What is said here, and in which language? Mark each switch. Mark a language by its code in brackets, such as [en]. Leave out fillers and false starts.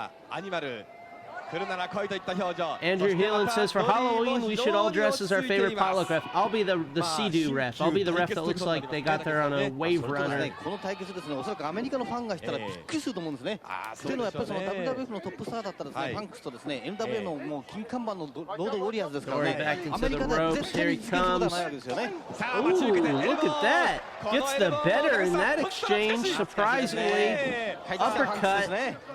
[en] Andrew Heelan says, for Halloween, we should all dress as our favorite potluck ref. I'll be the Sea-Doo ref. I'll be the ref that looks like they got there on a wave runner. [ja] この対決ですね、おそらくアメリカのファンがしたらびっくりすると思うんですね。というのはやっぱりその WWF のトップスターだったらですね、ファンクスとですね、NWA のもう金看板のロードウォリアーズですからね、アメリカでは絶対につけることはないわけですよね。 [en] Ooh, look at that. Gets the better in that exchange, surprisingly. Uppercut.